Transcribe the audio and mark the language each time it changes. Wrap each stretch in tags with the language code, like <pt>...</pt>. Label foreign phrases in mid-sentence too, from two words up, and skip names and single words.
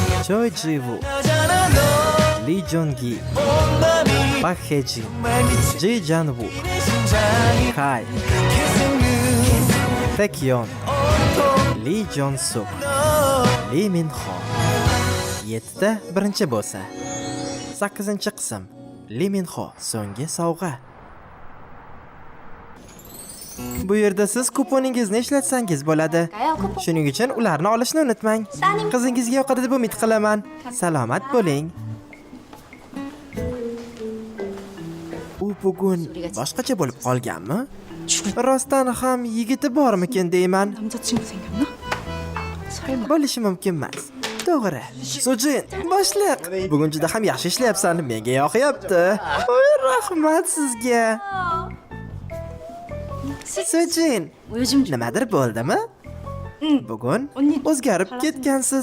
<uz>Choi Ji-woo, Lee Jong-gi, Park Hae-jin, Ji Jan-woo, Kai, Taekyeon, Lee Jon-suk, Lee Min-ho. 7 ta birinchi bo'lsa. 8-qism. Lee Min-ho so'nggi sovg'a. Bu yerda siz kuponingizni ishlatsangiz bo'ladi. Shuning uchun ularni olishni unutmang. Qizingizga yoqadi deb umid qilaman. Salomat bo'ling. U bugun boshqacha bo'lib qolganmi? Rostdan ham yigiti bormikin deyman.</uz> <ko>남자친구 생겼나? 설마.</ko> <uz>Bo'lishi mumkin emas. To'g'ri. Sojin, boshliq. Bugun juda ham yaxshi ishlayapsan. Menga yoqyapti. Voy, rahmat sizga. Sojin,</uz> <ko>요즘 좀</ko> <uz>nimadir bo'ldimi? Bugun o'zgarib ketgansiz.</uz>